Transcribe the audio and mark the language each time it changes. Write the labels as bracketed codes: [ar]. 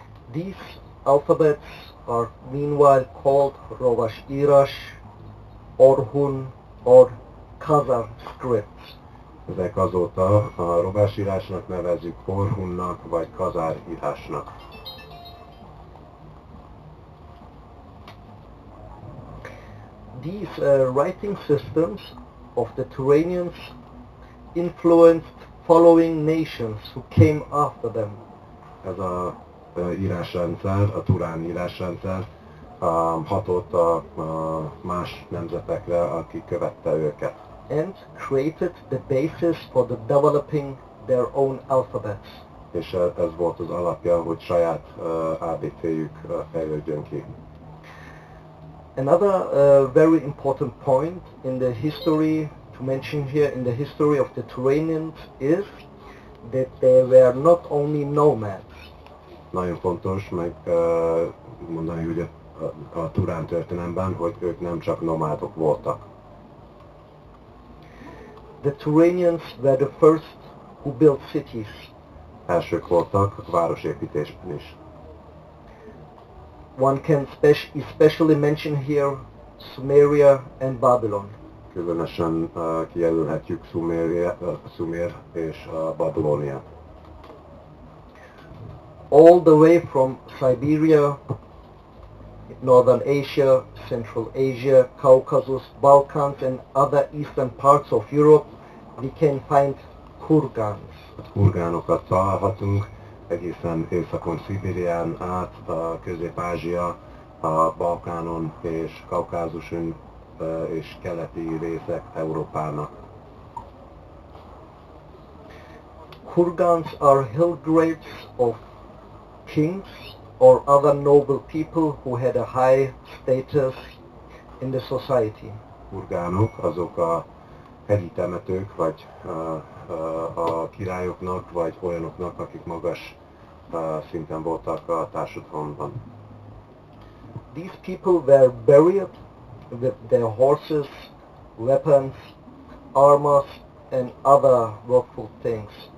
[en] These alphabets are meanwhile called Rovash Irash, Orhun or Khazar scripts. [hu] Ezek azóta a rovás írásnak nevezzük, Orhunnak vagy Kazár írásnak. [en] These writing systems of the Turanians influenced following nations who came after them. [hu] Ez a írásrendszer, a turán írásrendszer hatott a más nemzetekre, akik követte őket. [en] And created the basis for the developing their own alphabets. [hu] És ez volt az alapja, hogy saját ABC-jük fejlődjön ki. [en] Another very important point in the history to mention here in the history of the Turanians is that they were not only nomads. [hu] Nagyon fontos meg mondani, hogy a turán történelemben, hogy ők nem csak nomádok voltak. [en] The Turanians were the first who built cities. [hu] Elsők voltak a városépítésben is. [en] One can especially mention here Sumeria and Babylon. [hu] Különösen kijelölhetjük Sumer és Babilóniát. [en] All the way from Siberia, Northern Asia, Central Asia, Caucasus, Balkans and other eastern parts of Europe, we can find kurgans. [hu] Kurgánokat találhatunk egészen északon Szibérián át, Közép-Ázsia, a Balkánon és Kaukázuson és keleti részek Európának. [en] Kurgans are hill graves of kings or other noble people who had a high status in the society. [hu] Kurgánok azok a hegyi temetők, vagy a királyoknak, vagy olyanoknak, akik magas szinten voltak a társadalomban. [en] These people were buried with their horses, weapons, armors and other workful things.